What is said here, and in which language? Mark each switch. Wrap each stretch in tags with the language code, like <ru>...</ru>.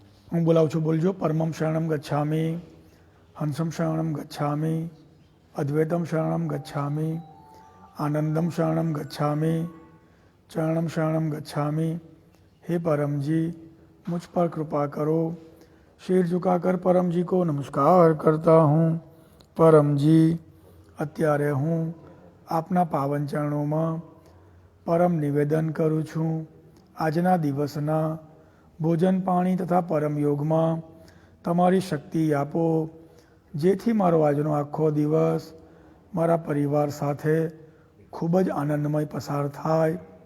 <gu>હું બોલાવું છું, બોલજો.</gu> <sa>પરમમ શરણમ ગચ્છામિ, હંસમ શરણમ ગચ્છામિ,</sa> <gu>અદ્વૈતમ શરણમ ગચ્છામિ, આનંદમ શરણમ ગચ્છામિ, ચરણમ શરણમ ગચ્છામિ.</gu> <hi>हे परम जी, मुझ पर कृपा करो. शीर झुकाकर परम जी को नमस्कार करता हूँ.</hi> <gu>परम जी, અત્યારે હું આપના પાવન ચરણોમાં પરમ નિવેદન કરું છું. આજના દિવસના ભોજન પાણી તથા પરમ યોગમાં તમારી શક્તિ આપો, જેથી મારો આજનો આખો દિવસ મારા પરિવાર સાથે ખૂબ જ આનંદમય પસાર થાય.</gu>